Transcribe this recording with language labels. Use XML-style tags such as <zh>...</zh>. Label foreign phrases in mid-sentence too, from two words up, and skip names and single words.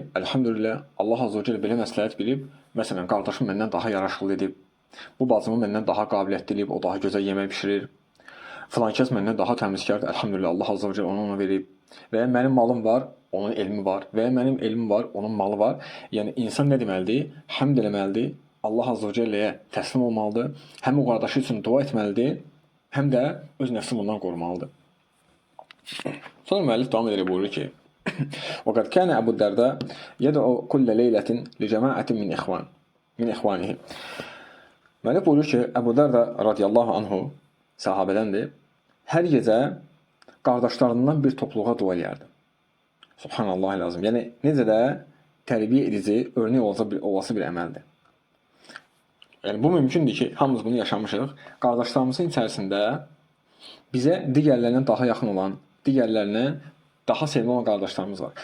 <az>Əlhamdülillah, Allah</az> <ar>عز وجل</ar> <az>belə məsləhət bilib, məsələn, qardaşım məndən daha yaraşıqlı edib, bu bacımı məndən daha qabiliyyətli edib, o daha gözəl yemək pişirir, filan kəs məndən daha təmizkardır, əlhamdülillah, Allah</az> <ar>عز وجل</ar> <az>ona verib, və ya mənim malım var, onun elmi var, və ya mənim elmim var, onun malı var. Yəni, insan nə deməlidir? Həmd eləməlidir, Allah</az> <ar>عز وجل</ar> <az>təslim olmalıdır, həm o qardaşı üçün dua etməlidir, həm də öz nəfsini bundan qorumalıdır. Sonra müəllif davam edərək buyurur ki,</az> <ar>وقد كان أبو الدرداء يدعو كل ليلة لجماعة من إخوانه.</ar> <az>Müəllif buyurur ki, Əbu Dərdə</az> <ar>رضي الله عنه</ar> <az>sahabədəndir. Hər gecə qardaşlarından bir topluluğa dua edərdi. Subhanallah lazım. Yəni necə də tərbiyə edici, örnək olası bir əməldir. Yəni bu mümkündür ki, hamımız bunu yaşamışıq. Qardaşlarımızın içərisində bizə digərlərindən daha yaxın olan, digərlərindən daha sevimli olan qardaşlarımız var.</az>